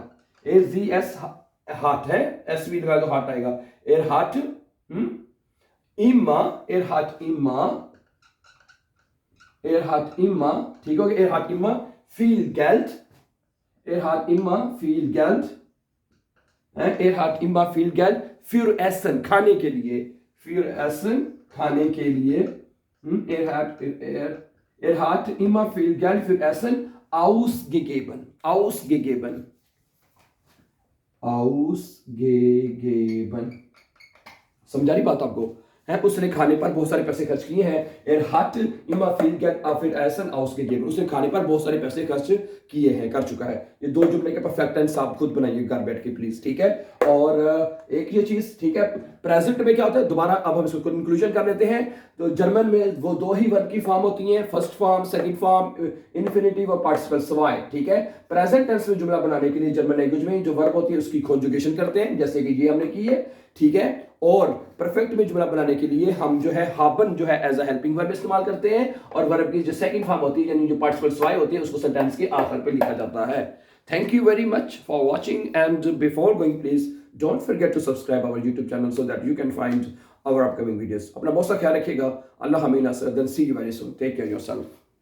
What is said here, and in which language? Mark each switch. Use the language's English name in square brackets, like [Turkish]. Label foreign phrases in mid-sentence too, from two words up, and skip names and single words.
[Urdu] AZS ہارٹ ہے، SV لگا تو ہارٹ آئے گا. [German] er hat immer, er hat immer, er hat immer, [Urdu] ٹھیک ہو گیا? [German] er hat immer viel Geld, er hat immer viel Geld, er hat immer viel Geld für Essen [Urdu] کھانے کے لیے, [German] für essen [Urdu] کھانے کے لیے, [German] er hat immer viel Geld für Essen ausgegeben, ausgegeben, ausgegeben। [Urdu] سمجھا رہی بات آپ کو? ہے اس نے کھانے پر بہت سارے پیسے خرچ کیے ہیں. [German] Er hat immer viel Geld für Essen ausgegeben, [Urdu] اس نے کھانے پر بہت سارے پیسے خرچ کیے ہیں، کر چکا ہے. یہ دو جملے کے [English] perfect tense [Urdu] آپ خود بنائیے گھر بیٹھ کے پلیز، ٹھیک ہے? اور ایک یہ چیز، ٹھیک ہے، پریزنٹ میں کیا ہوتا ہے، دوبارہ اب ہم اس کو کنکلوژن کر لیتے ہیں. تو جرمن میں وہ دو ہی ورب کی فارم ہوتی ہیں, [English] first form, second form, [Urdu] انفینیٹو اور [German] Partizip zwei, [Urdu] ٹھیک ہے? [English] present tense [Urdu] میں جملہ بنانے کے لیے [English] German language [Urdu] میں جو ورب ہوتی ہے اس کی کانجوگیشن کرتے ہیں، جیسے کہ یہ ہم نے کی ہے، ٹھیک ہے? اور پرفیکٹ میں جملہ بنانے کے لیے ہم جو ہے ہابن جو ہے [English] as a helping verb [Urdu] استعمال کرتے ہیں، اور ورب کی جو [English] second form [Urdu] ہوتی ہے یعنی جو [German] Partizip zwei [Urdu] ہوتی ہے اس کو سینٹینس کے آخر پہ لکھا جاتا ہے. [English] Thank you very much for watching, and before going, please don't forget to subscribe our YouTube channel so that you can find our upcoming videos. [Urdu] اپنا بہت سا خیال رکھیے گا. اللہ حمینہ سر, [English] then see you very soon. Take care yourself.